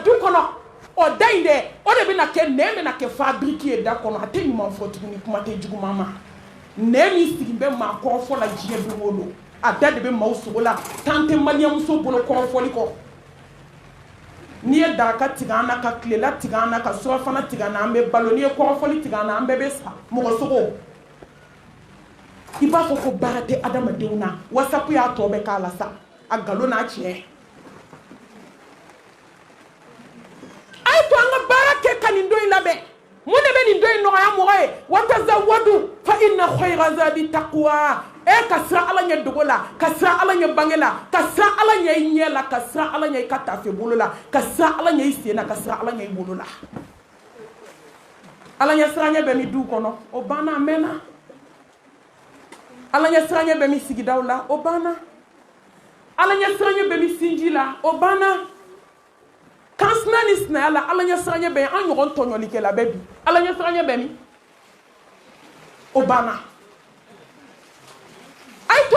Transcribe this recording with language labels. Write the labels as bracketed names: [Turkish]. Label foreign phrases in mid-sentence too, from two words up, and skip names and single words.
[Bambara] du kɔnɔ o da in dɛ o de bɛna kɛ nɛn bɛna kɛ fabriki ye da kɔnɔ a tɛ ɲuman fɔ tuguni kuma tɛ juguman ma nɛn min sigi bɛ maa kɔrɔfɔ la diɲɛ don o don a da de bɛ maaw sogo la tan tɛ maliyɛnmuso bolo kɔrɔfɔli kɔ n'i ye daraka tigɛ an na ka tilela tigɛ an na ka surafana tigɛ an na an bɛ balo n'i ye kɔrɔfɔli tigɛ an na an bɛɛ bɛ sa mɔgɔ sogo i b'a fɔ ko baara tɛ adamadenw na wasapu y'a tɔ bɛɛ k'a la sa a nkalon n'a tiɲɛ a ye to an ka baara kɛ ka nin don in labɛn mun de bɛ nin don in nɔgɔya mɔgɔ ye [Arabic] وتزودوا فإن خير الزاد التقوى [Bambara] ka siran ala ɲɛ dogo la ka siran ala ɲɛ bange la ka siran ala ɲɛ i ɲɛ la ka siran ala ɲɛ i ka tafe bolo la ka siran ala ɲɛ i sen na ka siran ala ɲɛ i bolo la ala ɲɛ siranya bɛ min du kɔnɔ o banna a mɛnna ala ɲɛ siranya bɛ min sigidaw la o banna ala ɲɛ siranya bɛ min sinji la o banna kansina ni sinaya la ala ɲɛ siranya bɛ an ɲɔgɔn tɔɲɔlikɛla bɛ bi ala ɲɛ siranya bɛ min o banna ay to